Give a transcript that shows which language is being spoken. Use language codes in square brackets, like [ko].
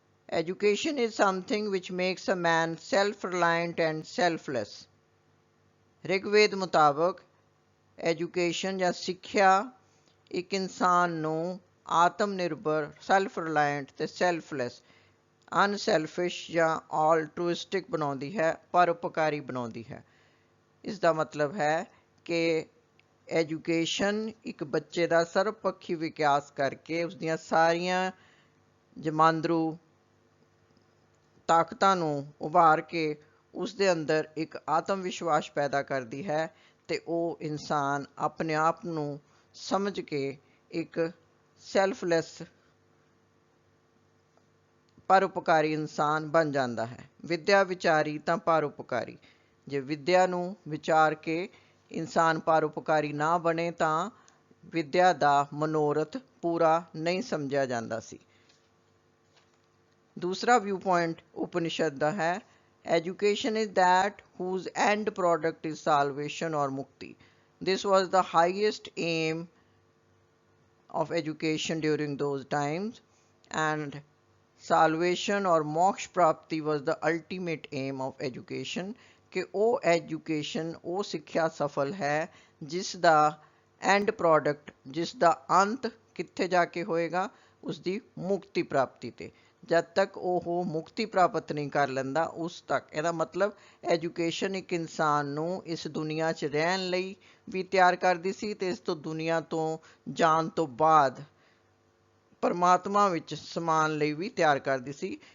[en] Education is something which makes a man self-reliant and selfless. [pa] Rigveda ਮੁਤਾਬਕ education ਜਾਂ ਸਿੱਖਿਆ ਇੱਕ ਇਨਸਾਨ ਨੂੰ ਆਤਮ ਨਿਰਭਰ, ਸੈਲਫ ਰਿਲਾਇੰਟ ਤੇ ਸੈਲਫਲੈਸ, ਅਨਸੈਲਫਿਸ਼ ਜਾਂ ਆਲਟਰੂਇਸਟਿਕ ਬਣਾਉਂਦੀ ਹੈ, ਪਰਉਪਕਾਰੀ ਬਣਾਉਂਦੀ ਹੈ। ਇਸ ਦਾ ਮਤਲਬ ਹੈ ਕਿ ਐਜੂਕੇਸ਼ਨ ਇੱਕ ਬੱਚੇ ਦਾ ਸਰਬਪੱਖੀ ਵਿਕਾਸ ਕਰਕੇ ਉਸਦੀਆਂ ਸਾਰੀਆਂ ਜਮਾਂਦਰੂ ਤਾਕਤਾਂ ਨੂੰ ਉਭਾਰ ਕੇ ਉਸ ਦੇ ਅੰਦਰ ਇੱਕ ਆਤਮ ਵਿਸ਼ਵਾਸ ਪੈਦਾ ਕਰਦੀ ਹੈ ਤੇ ਉਹ ਇਨਸਾਨ ਆਪਣੇ ਆਪ ਨੂੰ ਸਮਝ ਕੇ ਇੱਕ ਸੈਲਫਲੈਸ ਪਰਉਪਕਾਰੀ ਇਨਸਾਨ ਬਣ ਜਾਂਦਾ ਹੈ। ਵਿਦਿਆ ਵਿਚਾਰੀ ਤਾਂ ਪਰਉਪਕਾਰੀ। ਜੇ ਵਿਦਿਆ ਨੂੰ ਵਿਚਾਰ ਕੇ ਇਨਸਾਨ ਪਰਉਪਕਾਰੀ ਨਾ ਬਣੇ ਤਾਂ ਵਿਦਿਆ ਦਾ ਮਨੋਰਥ ਪੂਰਾ ਨਹੀਂ ਸਮਝਿਆ ਜਾਂਦਾ ਸੀ। ਦੂਸਰਾ ਵਿਊ ਪੁਆਇੰਟ ਉਪਨਿਸ਼ਦ ਦਾ ਹੈ, [en] education is that whose end product is salvation or mukti. This was the highest aim of education during those times, and salvation or moksha prapti was the ultimate aim of education. [pa] ਕਿ ਉਹ education, ਉਹ ਸਿੱਖਿਆ ਸਫਲ ਹੈ ਜਿਸ ਦਾ and product, ਜਿਸ ਦਾ ਅੰਤ ਕਿੱਥੇ ਜਾ ਕੇ ਹੋਏਗਾ, ਉਸਦੀ ਮੁਕਤੀ ਪ੍ਰਾਪਤੀ ਤੇ। ਜਦ ਤੱਕ ਉਹ ਮੁਕਤੀ ਪ੍ਰਾਪਤ ਨਹੀਂ ਕਰ ਲੈਂਦਾ ਉਸ ਤੱਕ। ਇਹਦਾ ਮਤਲਬ ਐਜੂਕੇਸ਼ਨ ਇੱਕ ਇਨਸਾਨ ਨੂੰ ਇਸ ਦੁਨੀਆ 'ਚ ਰਹਿਣ ਲਈ ਵੀ ਤਿਆਰ ਕਰਦੀ ਸੀ ਤੇ ਇਸ ਤੋਂ ਦੁਨੀਆ ਤੋਂ ਜਾਣ ਤੋਂ ਬਾਅਦ ਪਰਮਾਤਮਾ ਵਿੱਚ ਸਮਾਨ ਲਈ ਵੀ ਤਿਆਰ ਕਰਦੀ ਸੀ।